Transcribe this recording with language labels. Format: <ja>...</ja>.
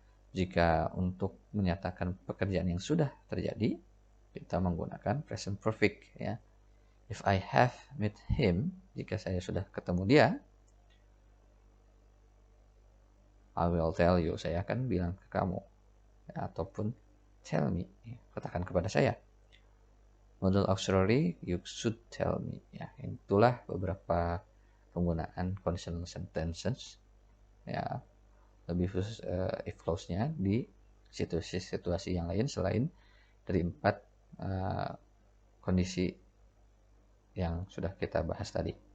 <id>Jika untuk menyatakan pekerjaan yang sudah terjadi, kita menggunakan present perfect, ya.</id> <en>If I have met him,</en> <id>jika saya sudah ketemu dia,</id> <en>I will tell you,</en> <id>saya akan bilang ke kamu. Ya, ataupun</id> <en>tell me,</en> <id>ya, katakan kepada saya.</id> <en>Modal auxiliary, you should tell me.</en> <id>Ya, itulah beberapa penggunaan conditional sentences, ya, lebih khusus if clause-nya di situasi-situasi yang lain selain dari 4 kondisi yang sudah kita bahas tadi.</id>